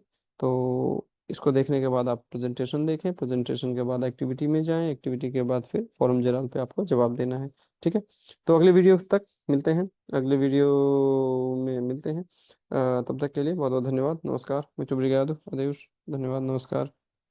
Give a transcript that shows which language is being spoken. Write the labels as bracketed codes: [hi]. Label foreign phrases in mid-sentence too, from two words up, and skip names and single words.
[hi] तो इसको देखने के बाद आप प्रेजेंटेशन देखें, प्रेजेंटेशन के बाद एक्टिविटी में जाएं, एक्टिविटी के बाद फिर [pt] forma geral [hi] पे आपको जवाब देना है, ठीक है। तो अगले वीडियो तक मिलते हैं, अगले वीडियो में मिलते हैं। तब तक के लिए बहुत बहुत धन्यवाद, नमस्कार, [pt] muito obrigado, adeus, [hi] धन्यवाद, नमस्कार।